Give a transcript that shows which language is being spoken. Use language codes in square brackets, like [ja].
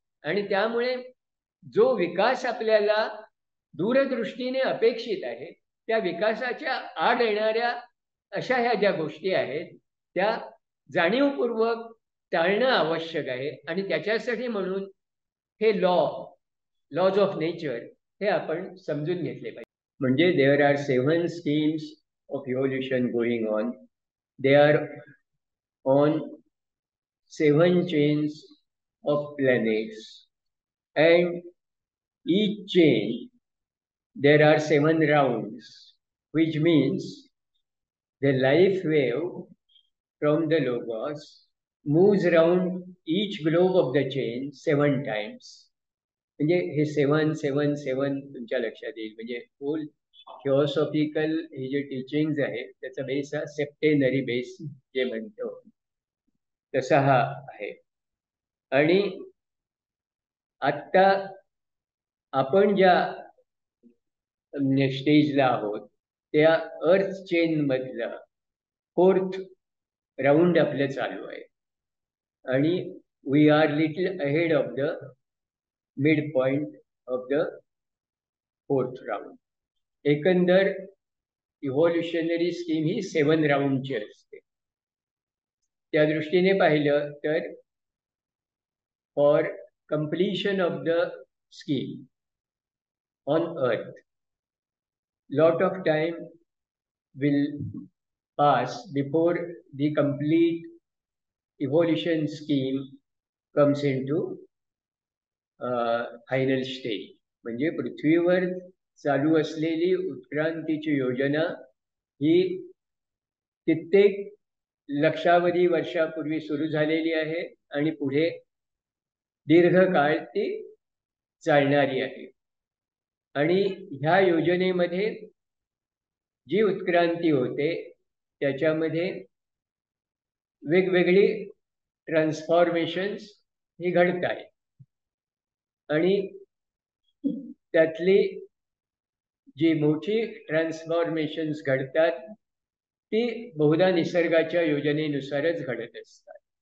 [mr] आणि त्यामुळे जो विकास आपल्याला दूरदृष्टीने अपेक्षित आहे त्या विकासाच्या आड येणाऱ्या अशा ह्या ज्या गोष्टी आहेत त्या जाणीवपूर्वक टाळणं आवश्यक आहे. आणि त्याच्यासाठी म्हणून हे लॉज ऑफ नेचर हे आपण समजून घेतले पाहिजे. [en] म्हणजे there are 7 schemes of evolution going on. They are on 7 chains of planets, and each chain there are 7 rounds, which means the life wave from the logos moves around each globe of the chain 7 times. [mr] म्हणजे हे 7-7-7 तुमच्या लक्षात येईल. म्हणजे hole theosophical हे जे teachings आहे त्याचा बेस हा सेप्टेनरी बेस जे म्हणतो तसा हा आहे. आणि आत्ता आपण ज्या स्टेजला आहोत त्या अर्थ चेन मधला 4th राऊंड आपलं चालू आहे आणि [en] We are little ahead of the mid point of the 4th round. [mr] एकंदर इव्होल्युशनरी स्कीम ही 7 राऊंडची असते. त्या दृष्टीने पाहिलं तर [en] For completion of the scheme on earth, lot of time will pass before the complete evolution scheme comes into final stage. [mr] म्हणजे पृथ्वीवर चालू असलेली उत्क्रांतीची योजना ही कित्येक लक्षावधी वर्षापूर्वी सुरू झालेली आहे आणि पुढे दीर्घकाळ ती चालणारी आहे. आणि ह्या योजनेमध्ये जी उत्क्रांती होते त्याच्यामध्ये वेगवेगळी ट्रान्सफॉर्मेशन्स ही घडत आहेत आणि त्यातली जी मोठी ट्रान्सफॉर्मेशन्स घडतात ती बहुधा निसर्गाच्या योजनेनुसारच घडत असतात.